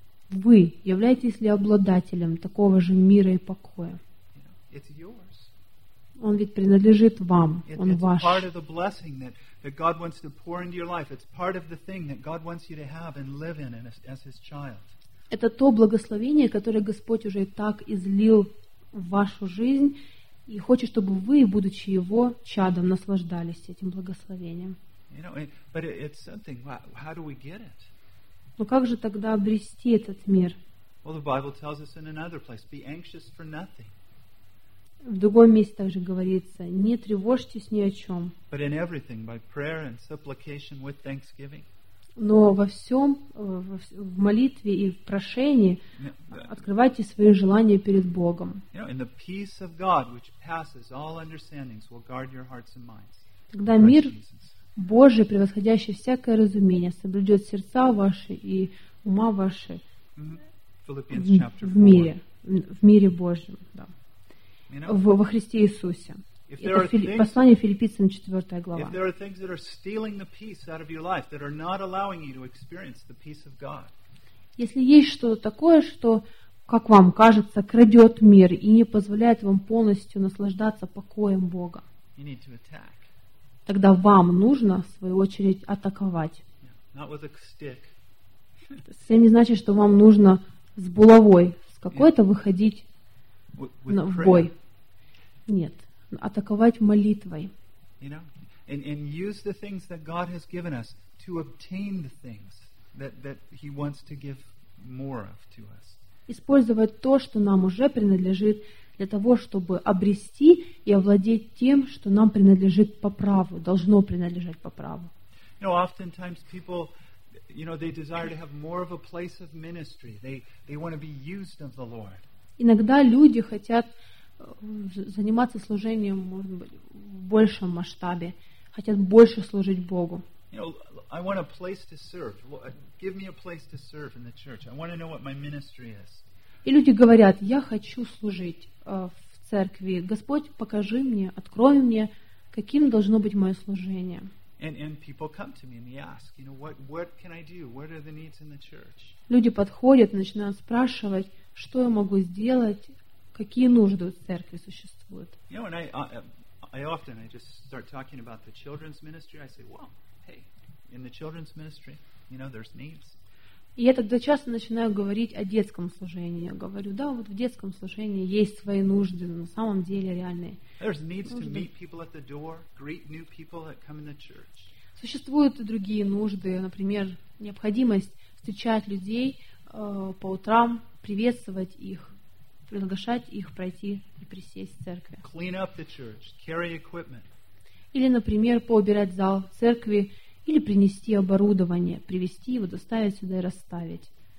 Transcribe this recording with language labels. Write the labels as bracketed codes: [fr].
[ru] Вы являетесь ли обладателем такого же мира и покоя? [en] It's yours. [ru] Он ведь принадлежит вам. Он ваш. [en] It's part of the blessing that God wants to pour into your life. It's part of the thing that God wants you to have and live in as His child. [ru] Это то благословение, которое Господь уже и так излил в вашу жизнь и хочет, чтобы вы, будучи Его чадом, наслаждались этим благословением. [en] You know, but it's something. How do we get it? [ru] Но как же тогда обрести этот мир? [en] Well, the Bible tells us in another place: be anxious for nothing. [ru] В другом месте также говорится: не тревожьтесь ни о чем. [en] But in everything, by prayer and supplication with thanksgiving. [ru] Но во всем, в молитве и в прошении открывайте свои желания перед Богом. [en] You know, and the peace of God, which passes all understandings, will guard your hearts and minds. [ru] Тогда мир Божий, превосходящий всякое разумение, соблюдет сердца ваши и ума ваши в мире Божьем. Да. Во Христе Иисусе. Это послание Филиппийцам, 4 глава. [en] If there are things that are stealing the peace out of your life, that are not allowing you to experience the peace of God. [ru] Если есть что-то такое, что, как вам кажется, крадет мир и не позволяет вам полностью наслаждаться покоем Бога, [en] you need to attack. [ru] Тогда вам нужно, в свою очередь, атаковать. [en] Yeah, not with a stick. [ru] Это не значит, что вам нужно с булавой, с какой-то выходить в бой. Нет. Атаковать молитвой. [en] You know? And use the things that God has given us to obtain the things that He wants to give more of to us. [ru] Использовать то, что нам уже принадлежит, для того, чтобы обрести и овладеть тем, что нам принадлежит по праву, должно принадлежать по праву. [en] You know, oftentimes people, you know, they desire to have more of a place of ministry. They want to be used of the Lord. [ru] Иногда люди хотят заниматься служением, может быть, в большем масштабе, хотят больше служить Богу. [en] You know, I want a place to serve. Give me a place to serve in the church. I want to know what my ministry is. [ru] И люди говорят: я хочу служить в церкви. Господь, покажи мне, открой мне, каким должно быть мое служение. [en] And people come to me and they ask, you know, what can I do? What are the needs in the church? [ru] Люди подходят, начинают спрашивать: что я могу сделать, какие нужды в церкви существуют. [en] You know, I often just start talking about the children's ministry. I say, well, hey, in the children's ministry, you know, there's needs. [ru] И я тогда часто начинаю говорить о детском служении. Я говорю: да, вот в детском служении есть свои нужды, на самом деле реальные. [en] There's needs to meet people at the door, greet new people that come in the church. [ru] Существуют и другие нужды, например, необходимость встречать людей по утрам, приветствовать их, приглашать их пройти и присесть в церкви. [en] Clean up the church, carry equipment. [ru] Или, например, поубирать зал в церкви, или принести оборудование, привезти его, доставить сюда и расставить.